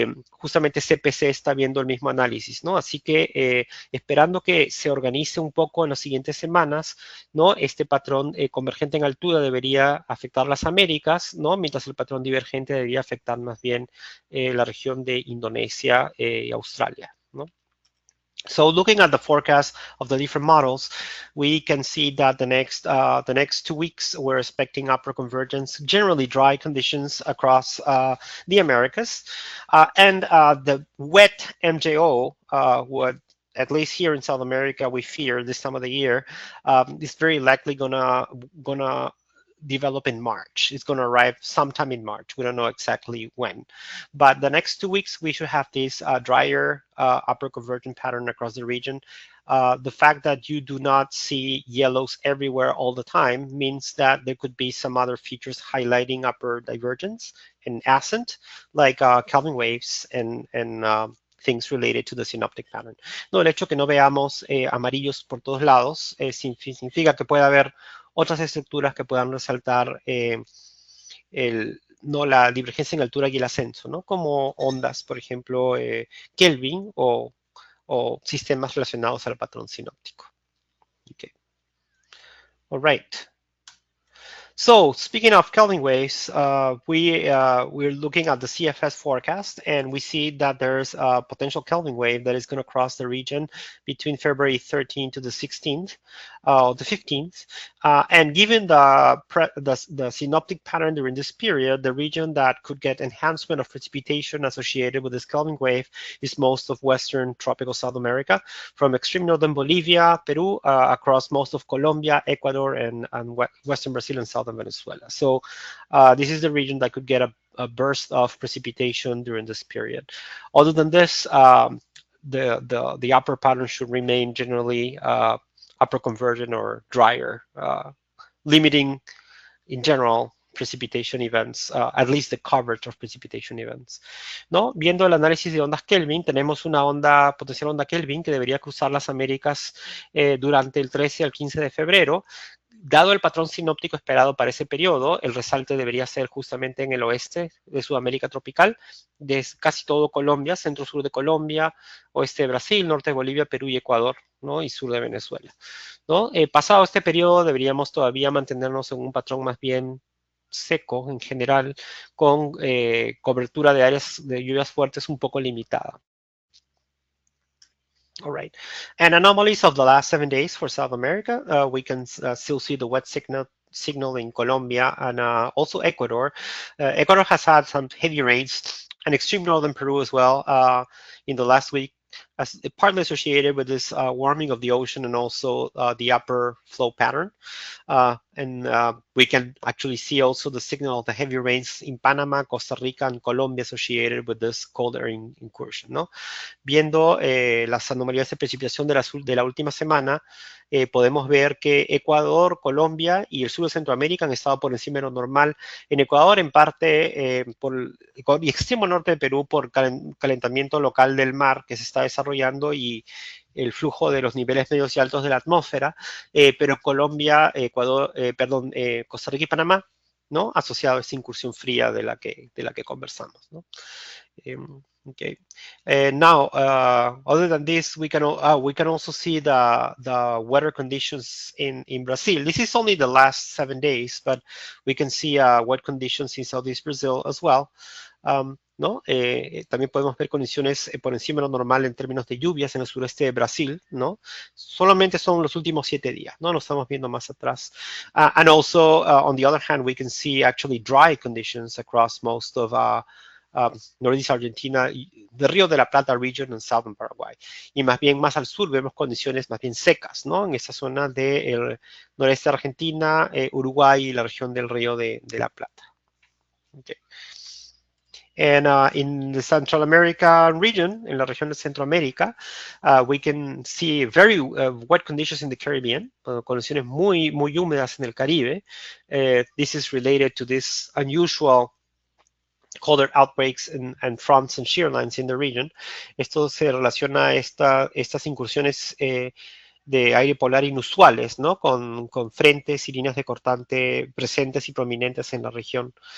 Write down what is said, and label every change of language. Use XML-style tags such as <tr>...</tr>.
<es>Justamente CPC está viendo el mismo análisis, ¿no? Así que esperando que se organice un poco en las siguientes semanas, ¿no? Este patrón convergente en altura debería afectar las Américas, ¿no? Mientras el patrón divergente debería afectar más bien la región de Indonesia y Australia, ¿no?</es> <en>So looking at the forecast of the different models, we can see that the next 2 weeks, we're expecting upper convergence, generally dry conditions across the Americas. And the wet MJO would, at least here in South America, we fear this time of the year, is very likely gonna develop in March. It's going to arrive sometime in March. We don't know exactly when, but the next 2 weeks we should have this drier upper convergent pattern across the region. The fact that you do not see yellows everywhere all the time means that there could be some other features highlighting upper divergence and ascent, like Kelvin waves and things related to the synoptic pattern.</en> <es>No, el hecho que no veamos amarillos por todos lados significa que puede haber otras estructuras que puedan resaltar la divergencia en altura y el ascenso, ¿no? Como ondas, por ejemplo, Kelvin o sistemas relacionados al patrón sinóptico.</es> <en>Okay. All right. So speaking of Kelvin waves, we're looking at the CFS forecast, and we see that there's a potential Kelvin wave that is going to cross the region between February 13th to the 16th, the 15th. And given the synoptic pattern during this period, the region that could get enhancement of precipitation associated with this Kelvin wave is most of Western tropical South America, from extreme northern Bolivia, Peru, across most of Colombia, Ecuador, and Western Brazil and Southern Venezuela. So this is the region that could get a burst of precipitation during this period. Other than this, the upper pattern should remain generally upper convergent or drier, limiting in general precipitation events, at least the coverage of precipitation events.</en> <es>¿No? Viendo el análisis de ondas Kelvin, tenemos una potencial onda Kelvin que debería cruzar las Américas durante el 13 al 15 de febrero. Dado el patrón sinóptico esperado para ese periodo, el resalte debería ser justamente en el oeste de Sudamérica tropical, de casi todo Colombia, centro-sur de Colombia, oeste de Brasil, norte de Bolivia, Perú y Ecuador, ¿no? Y sur de Venezuela, ¿no? Pasado este periodo deberíamos todavía mantenernos en un patrón más bien seco en general, con cobertura de áreas de lluvias fuertes un poco limitada.</es> <en>All right, and anomalies of the last 7 days for South America, we can still see the wet signal in Colombia and also Ecuador. Ecuador has had some heavy rains, and extreme northern Peru as well in the last week, as partly associated with this warming of the ocean and also the upper flow pattern. And we can actually see also the signal of the heavy rains in Panama, Costa Rica, and Colombia associated with this cold air incursion, ¿no?</en> <es>Viendo las anomalías de precipitación de la última semana, podemos ver que Ecuador, Colombia y el sur de Centroamérica han estado por encima de lo normal. En Ecuador, en parte, por el extremo norte de Perú, por calentamiento local del mar que se está desarrollando y el flujo de los niveles medios y altos de la atmósfera, pero Colombia, Ecuador, Costa Rica y Panamá, ¿no? Asociado a esta incursión fría de la que conversamos, ¿no?</es> <en>Okay. Now, other than this, we can also see the weather conditions in Brazil. This is only the last 7 days, but we can see wet conditions in Southeast Brazil as well.</en> <es>¿No? También podemos ver condiciones por encima de lo normal en términos de lluvias en el sureste de Brasil, ¿no? Solamente son los últimos 7 días, ¿no? Lo estamos viendo más atrás.</es> <en>And also, on the other hand, we can see actually dry conditions across most of Northeast Argentina, the Río de la Plata region and Southern Paraguay.</en> <es>Y más bien más al sur vemos condiciones más bien secas, ¿no? En esa zona del noreste de Argentina, Uruguay y la región del Río de la Plata.</es> <en>Okay. And in the Central America region,</en> <es>en la región de Centroamérica,</es> <en>we can see very wet conditions in the Caribbean,</en> <es>condiciones muy húmedas en el Caribe.</es> <en>This is related to this unusual colder outbreaks and fronts and shear lines in the region.</en> <es>Esto se relaciona a estas incursiones de aire polar inusuales, ¿no? Con frentes y líneas de cortante presentes y prominentes en la región.</es>